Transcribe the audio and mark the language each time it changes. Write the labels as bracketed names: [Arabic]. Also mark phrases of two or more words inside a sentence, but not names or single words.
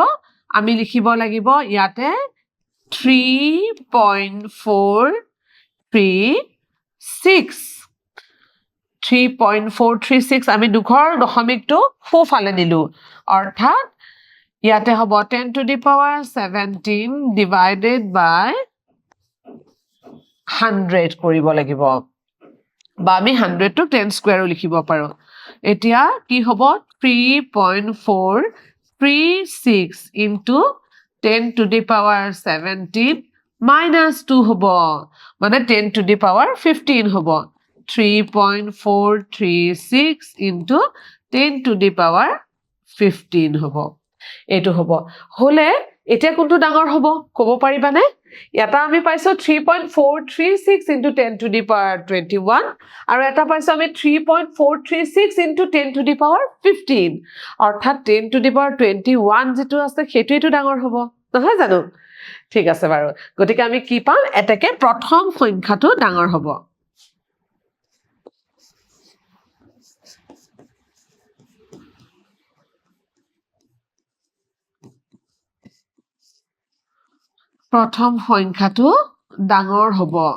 [Assamese] আমি লিখিব লাগিব ইয়াতে 3.436 আমি দুঘৰ দশমিকটো সোঁফালে নিলো, অৰ্থাৎ ইয়াতে হ'ব [English] 10 to the power 17 divided by 100 [Assamese] কৰিব লাগিব, বা আমি 100টো 10 স্কুৱেৰো লিখিব পাৰোঁ। এতিয়া কি হ'ব? [English] 3.436 into 10 to the power 17 minus 2 [Assamese] হ'ব, মানে [English] 10 to the power 15 [Assamese] হ'ব। [English] 3.436 into 10 to the power 15 হ'ব। [Assamese] এইটো হ'ব। হ'লে এতিয়া কোনটো ডাঙৰ হ'ব ক'ব পাৰিবানে? [English] এটা আমি পাইছোঁ 3.436 into 10 to the power 21, [Assamese] আৰু এটা পাইছোঁ আমি [English] 3.436 into 10 to the power 15, [Assamese] অৰ্থাৎ [English] 10 to the power 21 [Assamese] যিটো আছে সেইটোৱেইটো ডাঙৰ হ'ব, নহয় জানো? ঠিক আছে বাৰু, গতিকে আমি কি পাম? এতেকে প্ৰথম সংখ্যাটো ডাঙৰ হ'ব। প্ৰথম সংখ্যাটো ডাঙৰ হ'ব।